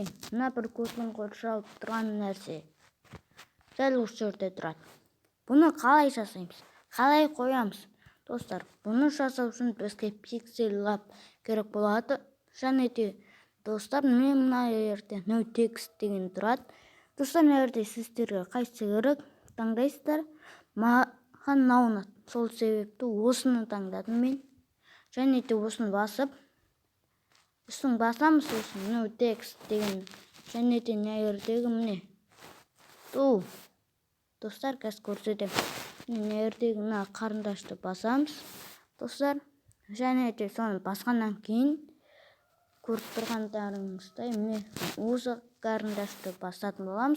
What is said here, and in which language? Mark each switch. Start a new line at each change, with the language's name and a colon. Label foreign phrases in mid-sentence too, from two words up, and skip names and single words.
Kazakh: Мына бір көздің қоршалып тұрған нәрсе. Дәл осы жерде тұрады. Бұны қалай жасаймыз? Қалай қоямыз? Достар, бұны жасау үшін бізге пиксель лаб керек болады. Және де достар, мына жерде
English: no text
Kazakh: деген тұрады. Достар, мына жерде сіздерге қайсы керек таңдайсыздар. Маған мынау ұнады. Сол себепті осыны таңдадым мен. Және де осыны басып, үстін басамыз осыны
English: no text
Kazakh: деген. Және де мына жердегі міне. Достар, қазір көрсетемін. Мына жердегі мына қарындашты басамыз. Достар, және де соны басқаннан кейін көріп тұрғандарыңыздай міне осы қарындашты басатын боламыз.